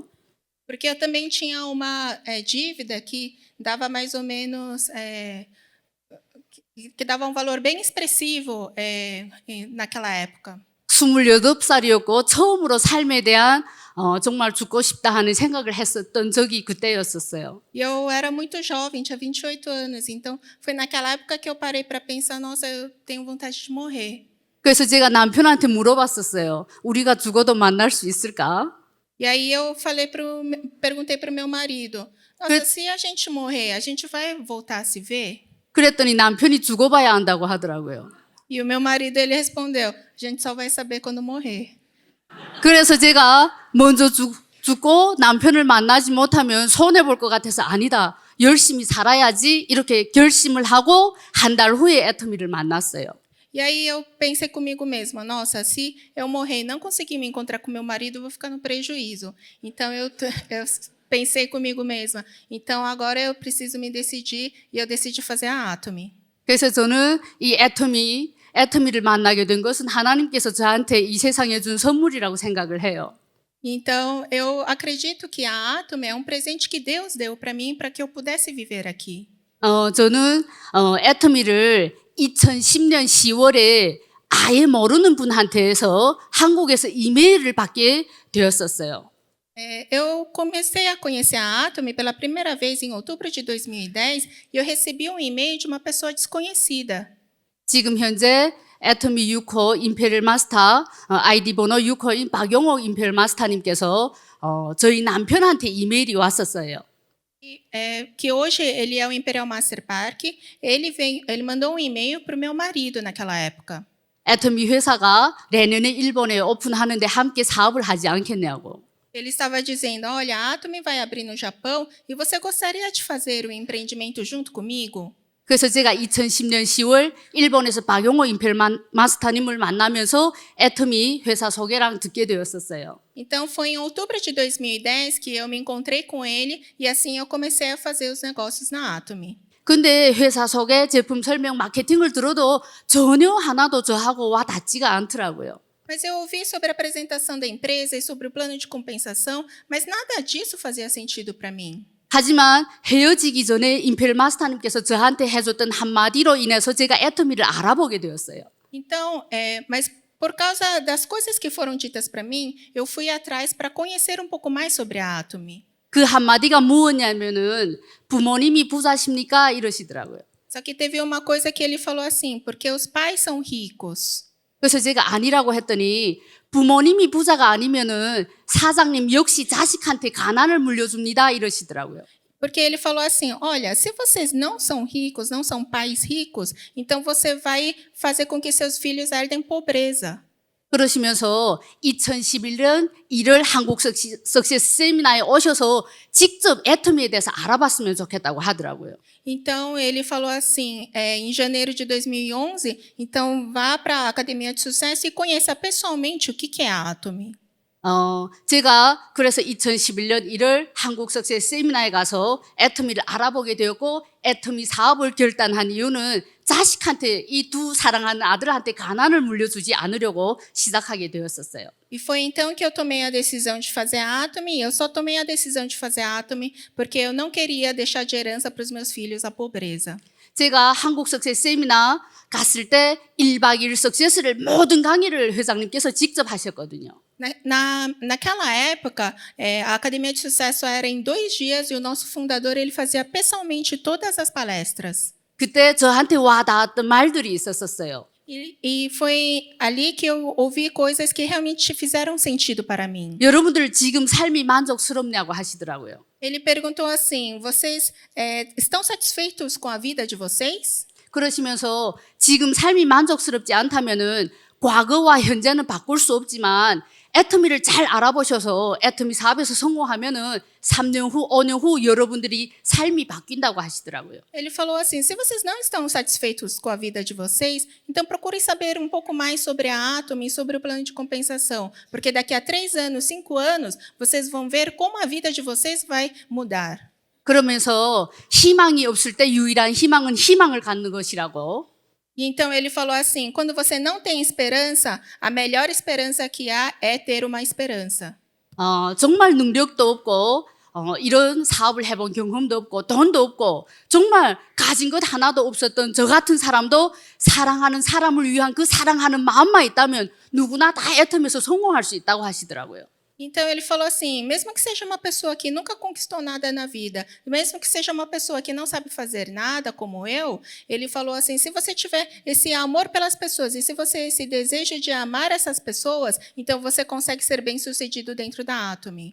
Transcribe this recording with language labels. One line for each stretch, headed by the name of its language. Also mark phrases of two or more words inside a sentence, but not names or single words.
Portuguese: Porque eu também tinha uma dívida que dava mais ou menos que dava um valor bem expressivo naquela época.
Korean: 28살이었고 처음으로 삶에 대한 정말 죽고 싶다 하는 생각을 했었던 적이 그때였었어요.
Portuguese: E eu era muito jovem, tinha 28 anos, então foi naquela época que eu parei para pensar, nossa, eu tenho vontade de morrer.
Korean: 그래서 제가 남편한테 물어봤었어요. 우리가 죽어도 만날 수 있을까?
Portuguese: E aí eu perguntei para o meu marido, nossa, se a gente morrer, a gente vai voltar a se ver?
Korean: 그랬더니 남편이 죽어봐야 한다고 하더라고요.
Portuguese: E o meu marido, ele respondeu, a gente só vai saber quando morrer.
Korean: 그래서 제가 먼저 죽고 남편을 만나지 못하면 손해볼 것 같아서 아니다. 열심히 살아야지 이렇게 결심을 하고 한 달 후에 애터미를 만났어요.
Portuguese: E aí eu pensei comigo mesma, nossa, se eu morrer e não conseguir me encontrar com meu marido, eu vou ficar no prejuízo. Então eu pensei comigo mesma, então agora eu preciso me decidir e eu decidi fazer a Atomy.
Korean: 그래서 저는 이 애터미를 만나게 된 것은 하나님께서 저한테 이 세상에 준 선물이라고 생각을 해요.
Portuguese: Então, eu acredito que a Atomy é um presente que Deus deu para mim para que eu pudesse viver aqui.
Korean: 저는 애터미를 2010년 10월에 아예 모르는 분한테서 한국에서 이메일을 받게 되었었어요.
Portuguese: Eu comecei a conhecer a Atomy pela primeira vez em outubro de 2010 e eu recebi um e-mail de uma pessoa desconhecida.
Korean: 지금 현재 애터미 6호 임페리얼 마스터 아이디 번호 6호인 박용옥 임페리얼 마스터님께서 저희 남편한테 이메일이 왔었어요.
Portuguese: Que hoje ele é o Imperial Master Park. Ele mandou um e-mail para o meu marido naquela época.
Korean: 애터미 회사가 내년에 일본에 오픈하는데 함께 사업을 하지 않겠냐고.
Portuguese: Ele estava dizendo, olha, a Atomy vai abrir no Japão e você gostaria de fazer o empreendimento junto comigo?
Korean: 그래서 제가 2010년 10월 일본에서 박용호 임펠 마스터님을 만나면서 애터미 회사 소개랑 듣게 되었었어요.
Portuguese: Então, foi em outubro de 2010 que eu me encontrei com ele e assim eu comecei a fazer os negócios na Atomy.
Korean: 근데 회사 소개, 제품 설명, 마케팅을 들어도 전혀 하나도 저하고 와 닿지가 않더라고요.
Portuguese: Mas eu ouvi sobre a apresentação da empresa e sobre o plano de compensação, mas nada disso fazia sentido para mim.
Korean: 하지만 헤어지기 전에 임펠 마스터님께서 저한테 해줬던 한마디로 인해서 제가 애터미를 알아보게 되었어요.
Portuguese: Então, mas por causa das coisas que foram ditas para mim, eu fui atrás para conhecer um pouco mais sobre a Atomy.
Korean: 그 한마디가 무엇냐면은 부모님이 부자십니까? 이러시더라고요.
Portuguese: Só que teve uma coisa que ele falou assim, porque os pais são ricos.
Korean: 그래서 제가 아니라고 했더니 부모님이 부자가 아니면은 사장님 역시 자식한테 가난을 물려줍니다. 이러시더라고요.
Portuguese: Porque ele falou assim, olha, se vocês não são ricos, não são pais ricos, então você vai fazer com que seus filhos herdem pobreza.
Korean: 그러시면서 2011년 1월 한국 석세스 세미나에 오셔서 직접 애터미에 대해서 알아봤으면 좋겠다고 하더라고요.
Portuguese: Então, ele falou assim, em janeiro de 2011, então vá para a Academia de Sucesso e conheça pessoalmente o que é a Atomy.
Korean: 제가 그래서 2011년 1월 한국 석세스 세미나에 가서 애터미를 알아보게 되었고 애터미 사업을 결단한 이유는 자식한테 이 두 사랑하는 아들한테 가난을 물려주지 않으려고 시작하게 되었었어요.
Portuguese: E foi então que eu tomei a decisão de fazer a Atomy. Eu só tomei a decisão de fazer a Atomy porque eu não queria deixar de herança para os meus filhos a pobreza.
Korean: 제가 한국 석세스 세미나 갔을 때 1박 2일 석세스를 모든 강의를 회장님께서 직접 하셨거든요.
Portuguese: Naquela época, a Academia de Sucesso era em 2 dias e o nosso fundador ele fazia pessoalmente todas as palestras.
Korean: 그때 저한테 와 닿았던 말들이 있었어요.
Portuguese: E foi ali que eu ouvi coisas que realmente fizeram sentido para mim.
Korean: 여러분들 지금 삶이 만족스럽냐고 하시더라고요.
Portuguese: Ele perguntou assim, vocês estão satisfeitos com a vida de vocês?
Korean: 그러시면서 지금 삶이 만족스럽지 않다면은 과거와 현재는 바꿀 수 없지만 애터미를 잘 알아보셔서 애터미 사업에서 성공하면은 3년 후, 5년 후 여러분들이 삶이 바뀐다고 하시더라고요.
Portuguese: Ele falou assim, se vocês não estão satisfeitos com a vida de vocês, então procurem saber um pouco mais sobre a Atomy e sobre o plano de compensação, porque daqui a 3 anos, 5 anos, vocês vão ver como a vida de vocês vai mudar.
Korean: 그러면서 희망이 없을 때 유일한 희망은 희망을 갖는 것이라고.
Portuguese: E então ele falou assim, quando você não tem esperança, a melhor esperança que há é ter uma esperança.
Korean: 정말 능력도 없고 이런 사업을 해본 경험도 없고 돈도 없고 정말 가진 것 하나도 없었던 저 같은 사람도 사랑하는 사람을 위한 그 사랑하는 마음만 있다면 누구나 다 애터미에서 성공할 수 있다고 하시더라고요.
Portuguese: Então ele falou assim, mesmo que seja uma pessoa que nunca conquistou nada na vida, mesmo que seja uma pessoa que não sabe fazer nada como eu, ele falou assim, se você tiver esse amor pelas pessoas e se você esse desejo de amar essas pessoas, então você consegue ser bem-sucedido dentro da Atomy.